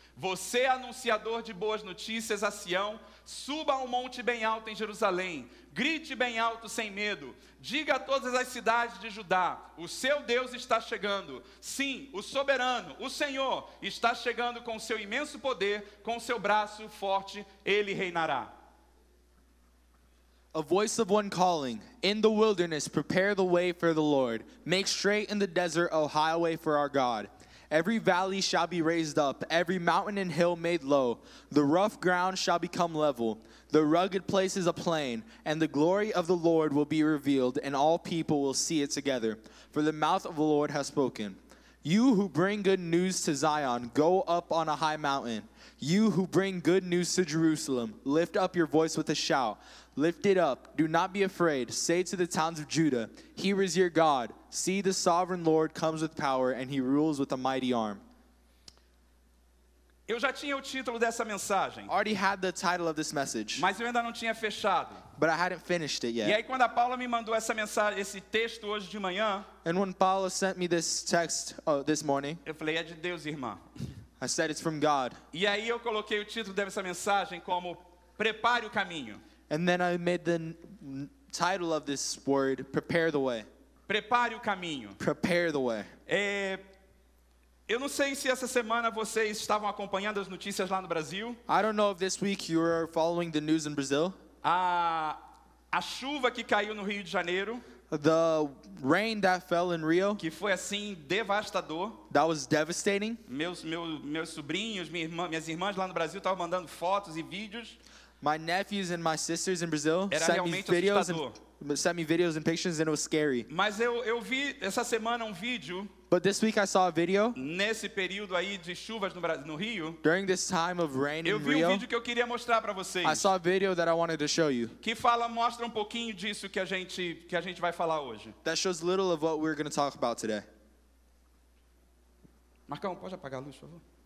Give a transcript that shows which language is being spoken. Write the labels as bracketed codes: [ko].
[pt] Você, anunciador de boas notícias a Sião, suba ao monte bem alto em Jerusalém, grite bem alto sem medo, diga a todas as cidades de Judá, o seu Deus está chegando. Sim, o soberano, o Senhor, está chegando com o seu imenso poder, com o seu braço forte, ele reinará. [en] a voice of one calling, in the wilderness, prepare the way for the Lord. Make straight in the desert a highway for our God. Every valley shall be raised up, every mountain and hill made low. The rough ground shall become level, the rugged places a plain, and the glory of the Lord will be revealed, and all people will see it together. For the mouth of the Lord has spoken. You who bring good news to Zion, go up on a high mountain. You who bring good news to Jerusalem, lift up your voice with a shout. Lift it up, do not be afraid. Say to the towns of Judah, here is your God. See, the sovereign Lord comes with power, and he rules with a mighty arm. [pt] Eu já tinha o título dessa mensagem, [en] I already had the title of this message, [pt] mas eu ainda não tinha fechado. [en] but I hadn't finished it [pt] E [en] yet. [pt] aí quando a Paula me mandou essa mensagem, esse texto hoje de manhã, [en] And when Paula sent me this text this morning, [pt] eu falei, é de Deus, irmã. [en] I said it's from God. [pt] E aí eu coloquei o título dessa mensagem como Prepare o Caminho. [en] And then I made the title of this word, Prepare the Way. [pt] Prepare o Caminho. [en] Prepare the Way. [pt] Eu não sei se essa semana vocês estavam acompanhando as notícias lá no Brasil. [en] I don't know if this week you were following the news in Brazil. [pt] A chuva que caiu no Rio de Janeiro, [en] The rain that fell in Rio, [pt] que foi assim devastador. [en] that was devastating. [pt] Meus sobrinhos, minhas irmãs lá no Brasil estavam mandando fotos e vídeos. [en] My nephews and my sisters in Brazil [pt] Era [en] sent me [pt] realmente [en] videos [pt] assustador. [en] and pictures, and it was scary. [pt] Mas eu vi essa semana um vídeo, [en] But this week I saw a video [pt] nesse período aí de chuvas no Rio. [en] during this time of rain [pt] Eu [en] in [pt] vi um [en] Rio. [pt] vídeo que eu queria mostrar para vocês, [en] I saw a video that I wanted to show you [pt] que mostra um pouquinho disso que a gente vai falar hoje. [en] that shows little of what we're going to talk about today. [pt] Marcão, pode apagar a luz, por favor?